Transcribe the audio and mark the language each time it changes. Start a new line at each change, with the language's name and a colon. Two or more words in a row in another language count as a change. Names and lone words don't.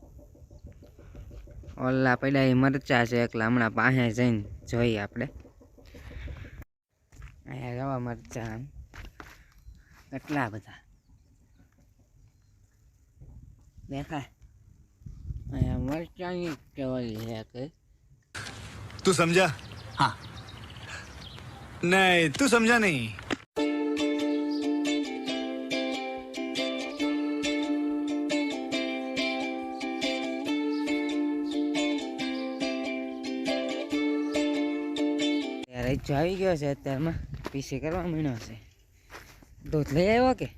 Gujarati: ઓલા પડ્યા એ મરચા છે, એટલે હમણાં પાસે જઈને જોઈએ આપણે. અહીંયા જવા મરચા કેટલા બધા દેખાય. અહીંયા મરચાની ટોલી છે કે
Hindi: तू समझा? हाँ नहीं, तू समझा नहीं.
Gujarati: રઈચો આવી ગયો છે. અત્યારમાં પીસી કરવા માંડ્યો છે. દૂધ લઈ આવ્યો કે?